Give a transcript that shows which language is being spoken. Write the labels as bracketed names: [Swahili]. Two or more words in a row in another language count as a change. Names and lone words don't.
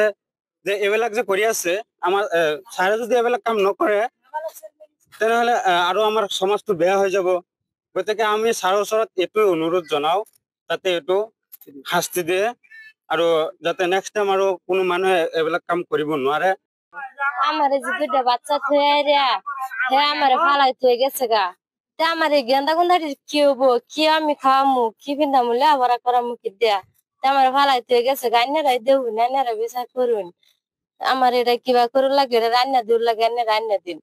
[Assamese] যে এইবিলাক যে কৰি আছে, আমাৰ ছাৰে যদি এইবিলাক কাম নকৰে, তেনেহলে আৰু আমাৰ সমাজটো বেয়া হৈ যাব। গতিকে আমি ছাৰৰ ওচৰত এইটোৱে অনুৰোধ জনাও, যাতে এইটো শাস্তি দিয়ে, আৰু যাতে [English] next time [Assamese] আৰু কোনো মানুহে এইবিলাক কাম কৰিব নোৱাৰে। [Bangla] আমার যে দুইটা বাচ্চা থয়ে রে হে আমার ফালাই থয়ে গেছে গা। তে আমার এই গেন্দা গুন্দাটি কি হবো, কি আমি খাওয়ামু, কি পিন্ধামু, লেখাপড়া করামু কি দেয়া। তে আমার ফালাই থয়ে গেছে গা, আইনারাই দেউন, আইনারা বিচার করুন। আমার এটা কিবা করুন লাগে, এটা রান্না দূর লাগে, এনে রান্না দিন।